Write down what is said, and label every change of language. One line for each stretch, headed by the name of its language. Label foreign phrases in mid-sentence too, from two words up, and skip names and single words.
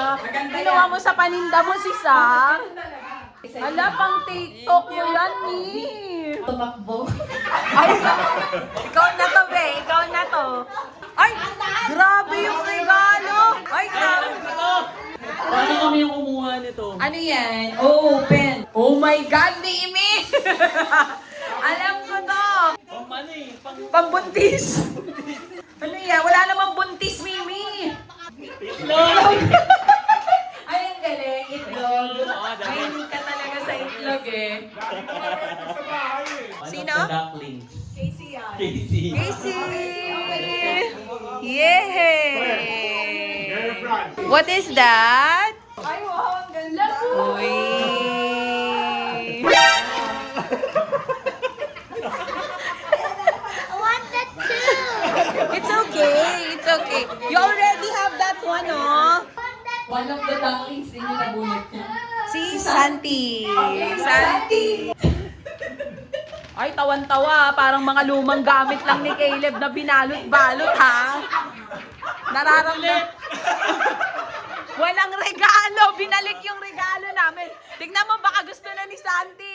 Filipino: Ginawa mo sa paninda mo si Sam. Ala, pang TikTok mo yan, Mi. Tumakbo. Ay, ikaw na to, be. Ikaw na to. Ay, grabe yung regalo. Ay, grabe. Paano kami yung kumuha nito? Ano yan? Open.
English: Oh my God, Mimi!
Filipino: Alam ko to. Pang money. Pambuntis. Ano yan? Wala namang buntis, Mimi. Ay, ang galing. Itlog. Ay, hindi ka talaga sa itlog eh. Sino? Ducklings. Casey yan. Casey. Casey! Yay!
English: What is that?
Filipino: Ay, wow. Ang ganda. Uy!
English: I want that too. It's okay. You already have that one, oh. One of the ducklings
Filipino: din yung nabunot niya. Si Santi. Santi. Ay, tawan-tawa. Parang mga lumang gamit lang ni Caleb na binalot-balot, ha? Nararamdaman. Walang regalo. Binalik yung regalo namin. Tignan mo, baka gusto na ni Santi.